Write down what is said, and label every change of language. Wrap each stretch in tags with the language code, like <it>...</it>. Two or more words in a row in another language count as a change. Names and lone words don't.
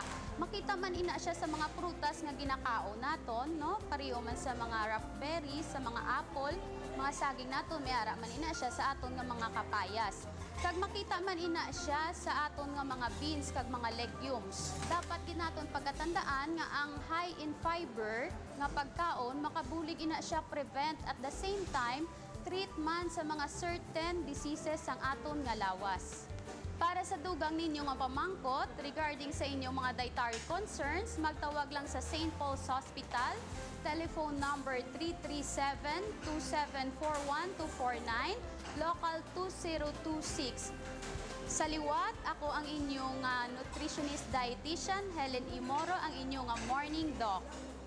<hil>Makita man ina siya sa mga prutas nga ginakaon naton, no, pareho man sa mga raspberries, sa mga apple, mga saging naton, may ara man ina siya sa aton nga mga kapayas. Kag makita man ina siya sa aton nga mga beans kag mga legumes. Dapat din naton pagkatandaan nga ang</hil> <en>high in fiber</en> <hil>nga pagkaon makabulig ina siya</hil> <en>prevent at the same time treat</en> <hil>man sa mga certain diseases sang aton nga lawas. Para sa dugang ninyo nga pamangkot regarding sa inyong mga</hil> <en>dietary concerns,</en> <hil>magtawag lang sa St. Paul's Hospital, telephone number 337-2741-249, local 2026. Sa liwat, ako ang inyong</hil> <en>nutritionist dietitian,</en> <hil>Helen E. Moro, ang inyong</hil> <en>morning doc.</en>